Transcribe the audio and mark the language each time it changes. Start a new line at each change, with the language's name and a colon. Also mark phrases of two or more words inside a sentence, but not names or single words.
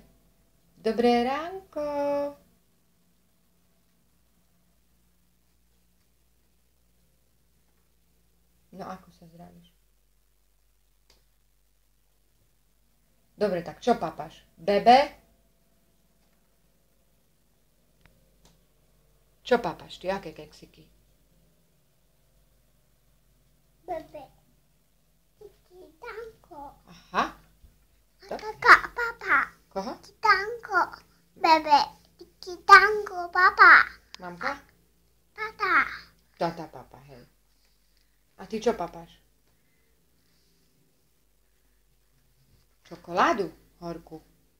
Slovak: Dobré ránko. No ako sa zdravíš? Dobre, tak čo papáš? Bebe? Čo papáš ty? Aké keksiky? Bebe. Tiki tanko. Aha. Kaka, papa. Koho? Tiki tanko. Bebe. Tiki tanko, papa. Mamka? Tata. Tata papa, hej. A ty čo papáš? Čokoládu horkú.